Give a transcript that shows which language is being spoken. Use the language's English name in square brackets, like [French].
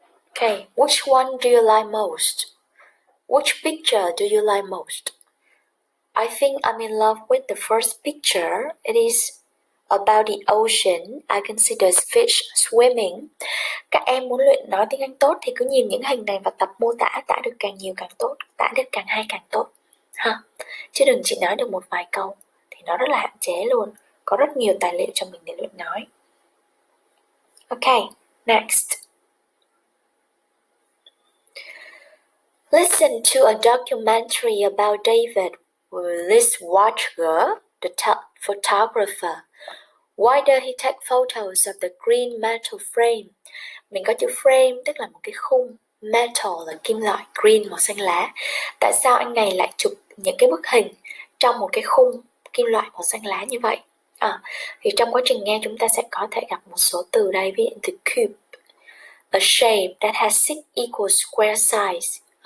[English] Okay, which one do you like most? Which picture do you like most? I think I'm in love with the first picture. It is about the ocean. I can see the fish swimming. [Vietnamese] Các em muốn luyện nói tiếng Anh tốt thì cứ nhìn những hình này và tập mô tả, tả được càng nhiều càng tốt, tả được càng hay càng tốt ha. Chứ đừng chỉ nói được một vài câu thì nó rất là hạn chế luôn. Có rất nhiều tài liệu cho mình để luyện nói. [English] Okay, next. Listen to a documentary about David Litzwater, the photographer. Why does he take photos of the green metal frame? [Vietnamese] Mình có chữ frame tức là một cái khung, metal là kim loại, green màu xanh lá. Tại sao anh này lại chụp những cái bức hình trong một cái khung kim loại màu xanh lá như vậy? Thì trong quá trình nghe chúng ta sẽ có thể gặp một số từ đây, ví dụ từ cube, [English] a shape that has 6 equal square sides.